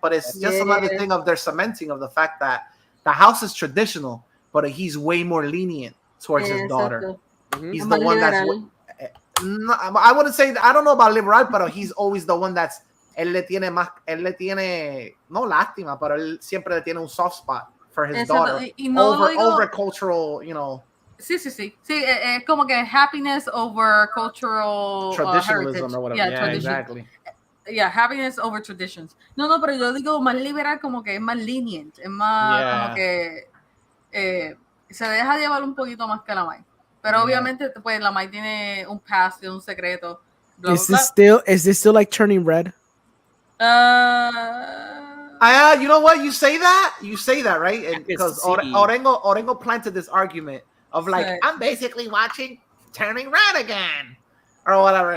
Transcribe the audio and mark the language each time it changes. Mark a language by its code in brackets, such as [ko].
[en] But it's just another thing of their cementing of the fact that the house is traditional, but he's way more lenient towards his daughter. He's the one that's I wouldn't say, I don't know about liberal, but he's always the one that's [es] él le tiene no lástima, pero él siempre le tiene un [en] soft spot for his daughter over cultural, [es] Sí, es como que [en] happiness over cultural traditionalism or whatever. Yeah, exactly. Yeah, happiness over traditions. [es] No, pero yo digo más liberal, como que es más lenient, es más como que se deja llevar un poquito más que la Mai. Pero obviamente, pues la Mai tiene un past, un secreto. [en] Blah, is this still like turning red? You know what? You say that, right? And because Orengo planted this argument of like, I'm basically watching Turning Red again, or whatever.